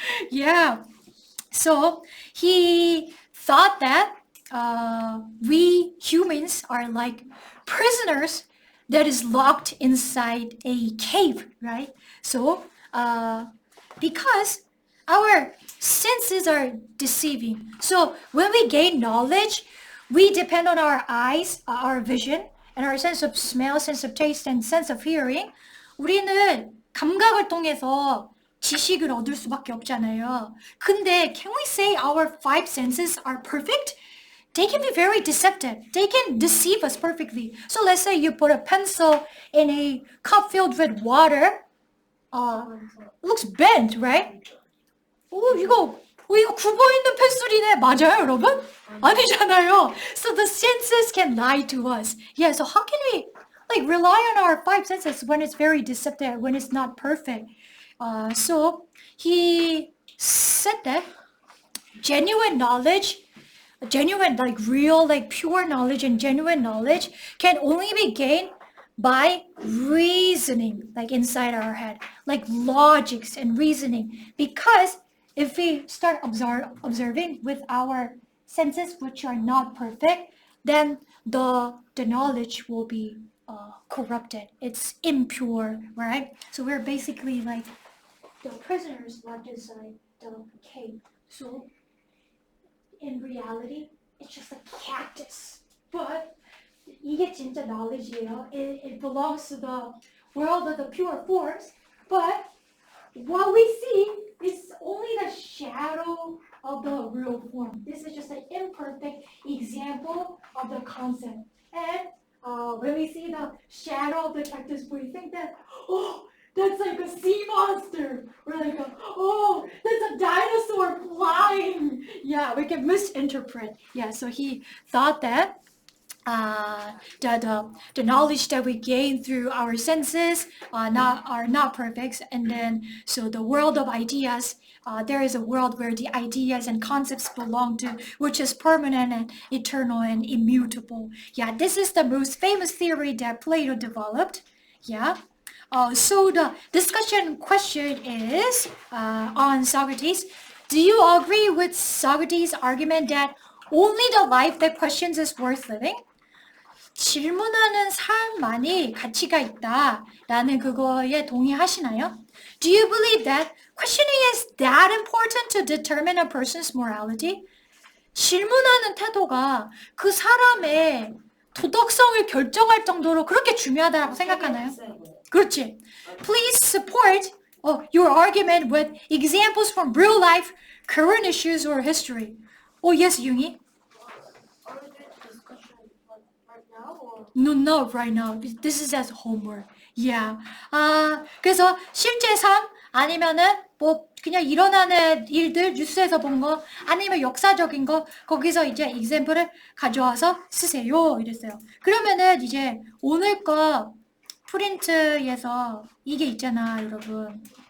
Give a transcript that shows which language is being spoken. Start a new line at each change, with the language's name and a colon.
English: Yeah. So he thought that we humans are like prisoners that is locked inside a cave, right? So because our senses are deceiving. So when we gain knowledge, we depend on our eyes, our vision, and our sense of smell, sense of taste, and sense of hearing.
Korean: 우리는 감각을 통해서 지식을 얻을 수밖에 없잖아요. 근데
English: can we say our five senses are perfect? They can be very deceptive. They can deceive us perfectly. So let's say you put a pencil in a cup filled with water. It looks bent, right?
Korean: 이거 굽어있는 펜슬이네. 맞아요, 여러분? 아니잖아요.
English: So the senses can lie to us. Yeah, so how can we like rely on our five senses when it's very deceptive, when it's not perfect? So he said that genuine knowledge, genuine, like real, like pure knowledge and genuine knowledge can only be gained by reasoning, like inside our head, like logics and reasoning. Because if we start observing with our senses, which are not perfect, then the knowledge will be corrupted. It's impure, right? So we're basically like the prisoners locked inside the cave. So in reality, it's just a cactus. But
Korean: 이게 진짜 knowledge예요.
English: It belongs to the world of the pure forms. But what we see is only the shadow of the real form. This is just an imperfect example of the concept. And when we see the shadow of the cactus, we think that, oh, that's like a sea monster. Or like, oh, that's a dinosaur flying. Yeah, we can misinterpret. Yeah, so he thought that the knowledge that we gain through our senses are not perfect, and then so the world of ideas, there is a world where the ideas and concepts belong to, which is permanent and eternal and immutable. Yeah, this is the most famous theory that Plato developed. Yeah. So the discussion question is on Socrates. Do you agree with Socrates' argument that only the life that questions is worth living?
Korean: 질문하는 삶만이 가치가 있다라는 그거에 동의하시나요?
English: Do you believe that questioning is that important to determine a person's morality?
Korean: 질문하는 태도가 그 사람의 도덕성을 결정할 정도로 그렇게 중요하다고 생각하나요? 그렇지.
English: Please support your argument with examples from real life, current issues, or history. Yes, 융이? Are we doing the discussion right now or? No, not right now. This is as homework. Yeah.
Korean: 그래서 실제 삶 아니면은 뭐 그냥 일어나는 일들 뉴스에서 본 거 아니면 역사적인 거 거기서 이제 example을 가져와서 쓰세요 이랬어요. 그러면은 이제 오늘 거 프린트에서 이게 있잖아 여러분.